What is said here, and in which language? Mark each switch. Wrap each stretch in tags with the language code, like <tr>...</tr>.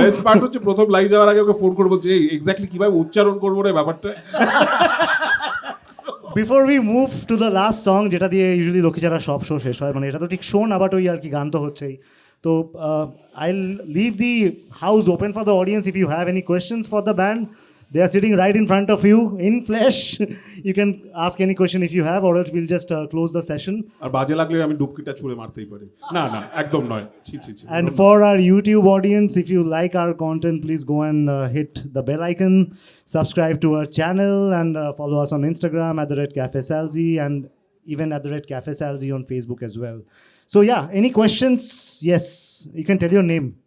<bn>Best part হচ্ছে প্রথম live যাওয়ার আগে ওকে ফোন করে বলছি এই এক্স্যাক্টলি কিভাবে উচ্চারণ করবো রে ব্যাপারটা।</bn> <en>before we move to the last song,</en> <bn>যেটা দিয়ে ইউজুয়ালি লক্ষ্মীছাড়া সব শো শেষ হয়, মানে এটা তো ঠিক শো না, বাট ওই আর কি গান তো হচ্ছেই।</bn> <en>তো I leave the house open for the audience. If you have any questions for the band, they are sitting right in front of you in flesh. You can ask any question if you have, or else we'll just close the session.</en> <bn>আর বাজে লাগলে আমি ডুবকিটা ছুঁড়ে মারতেই পারি। না একদম নয়, ছি।</bn> <en>And for our YouTube audience, if you like our content, please go and hit the bell icon, subscribe to our channel, and follow us on Instagram @Cafe Salzsee, and even @Cafe Salzsee on Facebook as well. So yeah, any questions? Yes, you can tell your name.</en>